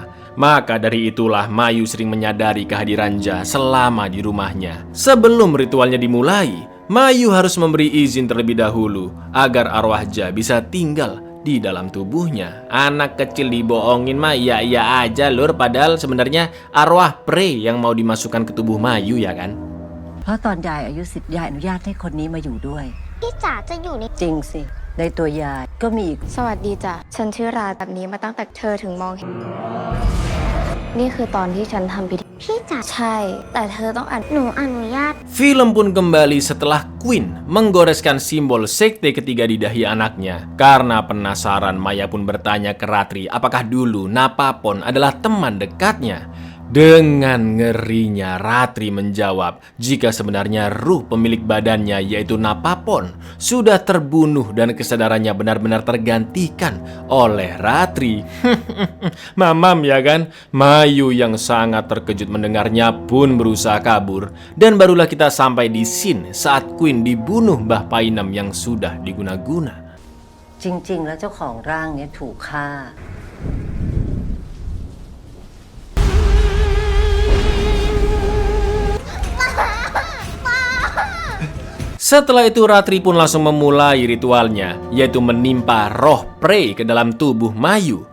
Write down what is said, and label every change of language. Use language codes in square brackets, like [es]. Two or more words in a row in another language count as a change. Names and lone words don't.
[id] Maka dari itulah Mayu sering menyadari kehadiran Ja selama di rumahnya. Sebelum ritualnya dimulai, Mayu harus memberi izin terlebih dahulu agar arwah Ja bisa tinggal di dalam tubuhnya. Anak kecil dibohongin mah iya aja lur, padahal sebenarnya arwah Pre yang mau dimasukkan ke tubuh Mayu, ya kan? [th] เพราะตอนยายอายุ10ยายอนุญาตให้คนนี้มาอยู่ด้วย พี่จ๋าจะอยู่ใน จริงสิ ในตัวยายก็มีอีก สวัสดีจ้ะ ฉันชื่อราแบบนี้มาตั้งแต่เธอถึงมองเห็น นี่คือตอนที่ฉันทำพิธี พี่จ๋า ใช่ แต่เธอต้องอ่าน หนูอนุญาต [id] Film pun kembali setelah Queen menggoreskan simbol sekte ketiga di dahi anaknya. Karena penasaran, Maya pun bertanya ke Ratri apakah dulu Napapon adalah teman dekatnya. Dengan ngerinya Ratri menjawab jika sebenarnya ruh pemilik badannya yaitu Napapon sudah terbunuh dan kesadarannya benar-benar tergantikan oleh Ratri. Mamam, ya kan? Mayu yang sangat terkejut mendengarnya pun berusaha kabur. Dan barulah kita sampai di scene saat Queen dibunuh Mbah Painem yang sudah diguna-guna. [th] จริง ๆ แล้วเจ้าของร่างเนี้ยถูกฆ่า [id] Setelah itu Ratri pun langsung memulai ritualnya, yaitu menimpa roh Pre ke dalam tubuh Mayu.